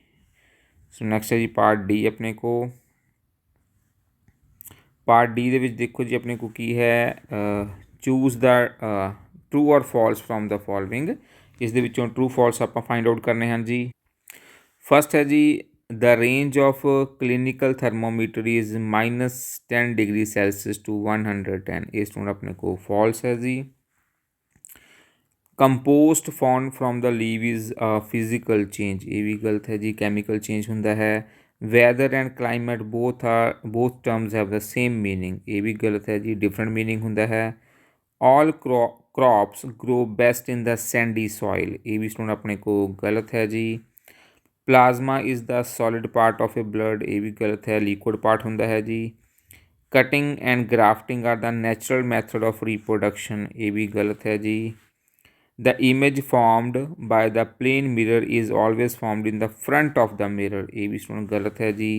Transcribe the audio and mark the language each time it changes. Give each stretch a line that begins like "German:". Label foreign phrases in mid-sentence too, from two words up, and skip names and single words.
Punjabi: ਸੋ ਨੈਕਸਟ ਹੈ ਜੀ ਪਾਰਟ ਡੀ ਆਪਣੇ ਕੋਲ। ਪਾਰਟ ਡੀ ਦੇ ਵਿੱਚ ਦੇਖੋ ਜੀ ਆਪਣੇ ਕੋਲ ਕੀ ਹੈ,
English: choose the true or false from the following.
Punjabi: ਇਸ ਦੇ ਵਿੱਚੋਂ
English: true false
Punjabi: ਆਪਾਂ
English: find out
Punjabi: ਕਰਨੇ ਹਨ ਜੀ।
English: ਫਸਟ ਹੈ ਜੀ the range of clinical thermometer is -10 degree Celsius to 110,
Punjabi: ਇਹ ਸਟੂਡੈਂਟ ਆਪਣੇ ਕੋਲ false ਹੈ ਜੀ।
English: compost found from the leaf is a physical change,
Punjabi: ਇਹ ਵੀ ਗਲਤ ਹੈ ਜੀ,
English: chemical change
Punjabi: ਹੁੰਦਾ ਹੈ।
English: weather and climate both terms have the same meaning,
Punjabi: ਇਹ ਵੀ ਗਲਤ ਹੈ ਜੀ,
English: different meaning
Punjabi: ਹੁੰਦਾ ਹੈ।
English: all crops grow best in the sandy soil,
Punjabi: ਇਹ ਵੀ ਸਟੂਡੈਂਟ ਆਪਣੇ ਕੋਲ ਗਲਤ ਹੈ ਜੀ।
English: plasma is the solid part of a blood,
Punjabi: ਇਹ ਵੀ ਗਲਤ ਹੈ,
English: liquid part
Punjabi: ਹੁੰਦਾ ਹੈ ਜੀ।
English: cutting and grafting are the natural method of reproduction,
Punjabi: ਇਹ ਵੀ ਗਲਤ ਹੈ ਜੀ।
English: the image formed by the plane mirror is always formed in the front of the mirror,
Punjabi: ਇਹ ਵੀ ਸੁਣ ਗਲਤ ਹੈ ਜੀ।